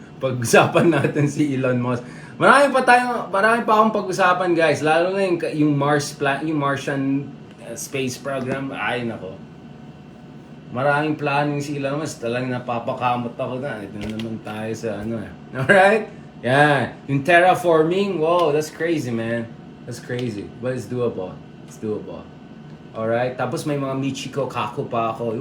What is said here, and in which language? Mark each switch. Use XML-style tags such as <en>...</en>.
<tl>Pag-usapan natin si Elon Musk. Marami pa akong pag-usapan, guys. Lalo na yung Martian space program. Ay, nako. Maraming planning si Elon Musk. Talagang napapakamot ako na. Ito na naman tayo sa Alright? Yeah. Yung</tl> <en>terraforming, wow, that's crazy, man. That's crazy. But it's doable. It's doable. Alright?</en> <tl>Tapos may mga Michiko Kaku pa ako.</tl>